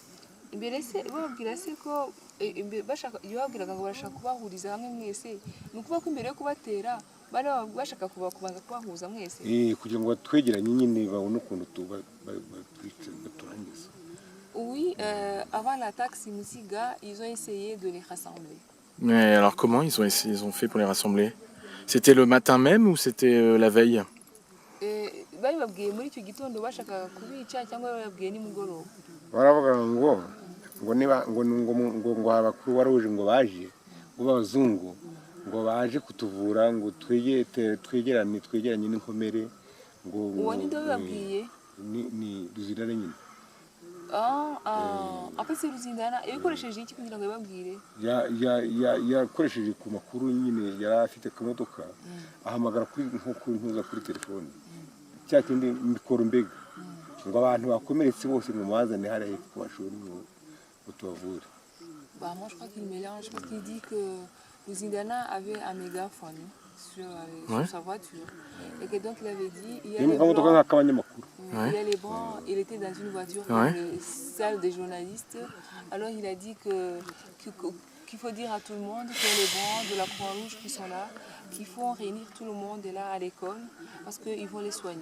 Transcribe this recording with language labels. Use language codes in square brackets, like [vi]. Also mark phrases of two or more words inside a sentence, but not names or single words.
[fr] Oui, avant l'attaque Simusiga, ils ont essayé de les rassembler. Mais alors comment ils ont fait pour les rassembler? C'était le matin même ou c'était la veille? [rw] Baravuga ngo abakuru waruje ngo baje ngo b'abazungu ngo baje kutuvura ngo twegeranye n'inkomere ngo ni Ruzindana nyine. [fr] Après c'est [rw] Ruzindana yakoresheje iki kugira ngo babwire? Yakoresheje ku makuru nyine yari afite kamodoka ahamagara kuri telefone cyakindi mikoro mbega ngo abantu bakomeretse bose mu mazane hari hepfo bashobora ngo tubavure. [fr] Moi je crois qu'il mélange parce qu'il dit que Ruzindana avait un mégaphone sur sa voiture et que donc il avait dit il y a les blancs, il était dans une voiture dans une salle des journalistes. Alors il a dit qu'il faut dire à tout le monde que les blancs de la Croix-Rouge qui sont là, qu'il faut réunir tout le monde là à l'école parce qu'ils vont les soigner.